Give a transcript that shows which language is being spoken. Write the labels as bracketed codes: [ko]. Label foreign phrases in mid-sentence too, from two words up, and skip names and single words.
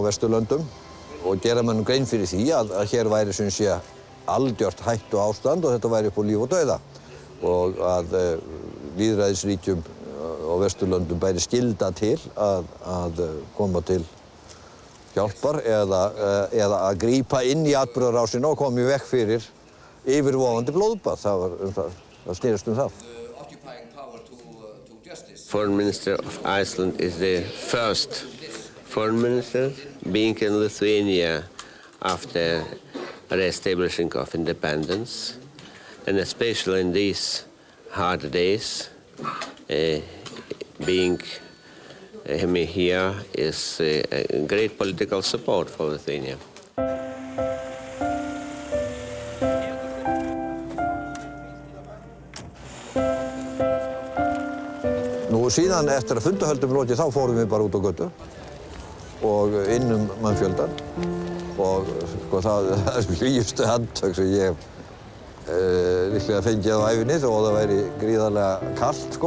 [is] Vesturlöndum og gera mönnum grein fyrir því að hér væri sem sé algjört hættu ástand og þetta væri upp á líf og dauða og að lýðræðisríkjum á Vesturlöndum bæri skylda til að koma til hjálpar eða að grípa inn í atburðarásina og koma í veg fyrir yfirvofandi blóðbað. Það snerist það. [en] Foreign Minister of Iceland is the first foreign minister being in Lithuania after re-establishing of independence, and especially in these hard days, being him here is a great political support for Lithuania. [is] Síðan eftir að fundahöldum lokið þá fórum við bara út á götu og inn mannfjöldan og sko það hlýjustu handtök sem ég hef líklega fengið á ævinni þó það væri gríðarlega kalt sko.